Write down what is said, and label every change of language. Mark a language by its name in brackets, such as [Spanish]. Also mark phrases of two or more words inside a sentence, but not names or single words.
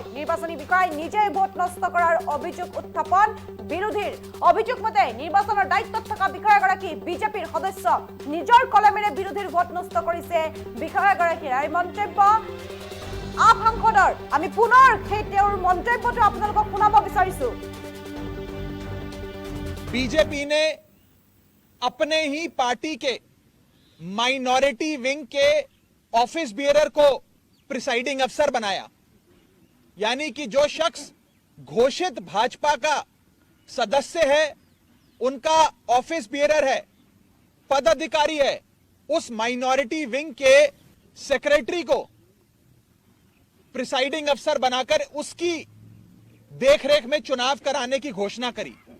[Assamese] নিৰ্বাচনী বিষয়াই নিজেই ভোট নষ্ট কৰাৰ অভিযোগ উত্থাপন বিৰোধীৰ। অভিযোগ মতে নিৰ্বাচনৰ দায়িত্বত থকা বিষয়াগৰাকী বিজেপিৰ সদস্য, নিজৰ কলমেৰে বিৰোধীৰ ভোট নষ্ট কৰিছে বিষয়াগৰাকীৰ। এই মন্তব্য आप সাংসদৰ। আমি পুনৰ সেই তেওঁৰ মন্তব্যটো আপোনালোকক শুনাব বিচাৰিছো। [Hindi] बीजेपी ने अपने ही पार्टी के [English] minority wing [Hindi] के [English] office bearer [Hindi] को [English] presiding officer [Hindi] बनाया, यानी कि जो शख्स घोषित भाजपा का सदस्य है, उनका [English] office bearer [Hindi] है, पदाधिकारी है, उस [English] minority wing [Hindi] के सेक्रेटरी को [English] presiding officer [Hindi] बनाकर उसकी देखरेख में चुनाव कराने की घोषणा करी।